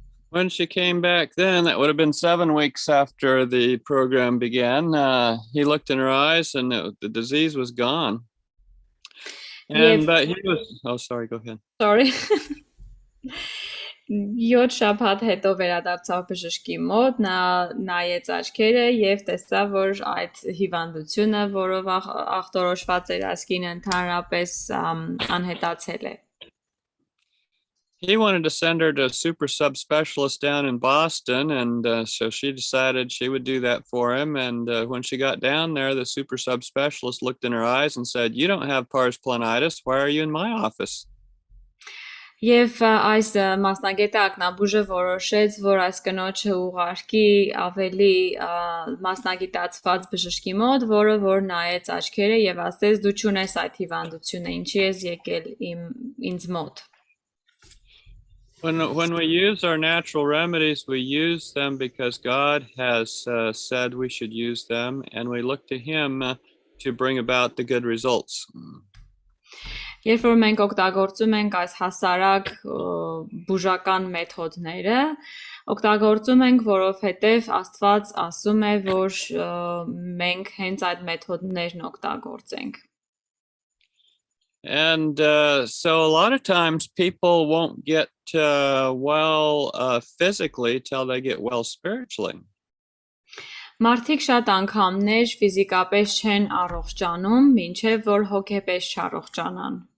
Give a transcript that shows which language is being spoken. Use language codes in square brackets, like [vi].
[en] When she came back then, that would have been 7 weeks after the program began, he looked in her eyes and the disease was gone. And but he was, oh, sorry, go ahead. Sorry. [hy] 7 շաբաթ հետո վերադարձավ բժշկի մոտ, նա նայեց աչքերը եւ տեսավ, որ այդ հիվանդությունը, որով ախտորոշված էր ասկինը, ընդհանրապես անհետացել է. [en] He wanted to send her to a super subspecialist down in Boston, and so she decided she would do that for him. And when she got down there, the super subspecialist looked in her eyes and said, "You don't have pars planitis. Why are you in my office?" [hy] Եվ այս մասնագետը ակնաբուժը որոշեց, որ այս կնոջը ուղարկի ավելի մասնագիտացված բժշկի մոտ, որը որ նայեց աչքերը եւ ասեց, դու չունես այդ հիվանդությունը, ինչի ես եկել ինձ մոտ. [en] When we use our natural remedies, we use them because God has said we should use them, and we look to Him to bring about the good results. [hy] Երբ որ մենք օգտագործում ենք այս հասարակ բուժական մեթոդները, օգտագործում ենք, որովհետև Աստված ասում է, որ մենք հենց այդ մեթոդներն օգտագործենք. [en] And so a lot of times people won't get well physically till they get well spiritually. [hy] Մարդիկ շատ անգամներ ֆիզիկապես չեն առողջանում, մինչև որ հոգեպես չառողջանան։